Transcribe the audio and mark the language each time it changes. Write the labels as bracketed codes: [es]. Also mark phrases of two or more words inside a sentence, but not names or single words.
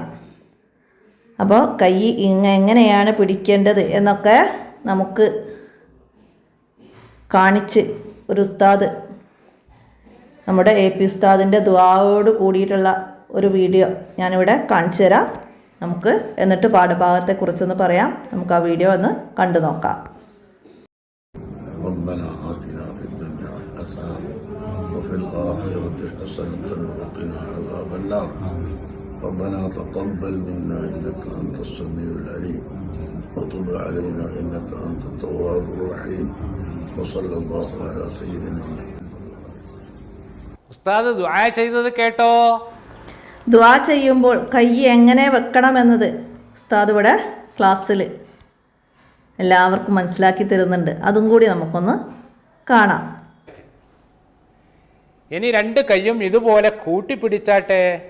[ml] അപ്പോൾ കൈ എങ്ങനെയാണ് പിടിക്കേണ്ടത് എന്നൊക്കെ നമുക്ക് കാണിച്ച് ഒരു ഉസ്താദ്, നമ്മുടെ AP ഉസ്താദിൻ്റെ ദുആയോട് കൂടിയിട്ടുള്ള ഒരു വീഡിയോ ഞാനിവിടെ കാണിച്ചു തരാം. നമുക്ക് എന്നിട്ട് പാഠഭാഗത്തെക്കുറിച്ചൊന്ന് പറയാം. നമുക്ക് ആ വീഡിയോ ഒന്ന് കണ്ടു നോക്കാം. [ar] وفي الآخرة حسنة وقنا عذاب النار ربنا تقبل منا إنك أنت السميع العليم وتب علينا إنك أنت التواب الرحيم وصلى الله على سيدنا [ml] ഉസ്താദ് ദുആ ചെയ്തത് കേട്ടോ? ദുആ ചെയ്യുമ്പോൾ കൈ എങ്ങനെ വെക്കണമെന്നത് ഉസ്താദ് ഇവിടെ ക്ലാസ്സിൽ എല്ലാവർക്കും മനസ്സിലാക്കി തരുന്നുണ്ട്. അതും കൂടി നമുക്കൊന്ന് കാണാം. ഇനി 2 കൈയും ഇതുപോലെ കൂട്ടിപ്പിടിച്ചാട്ടെ.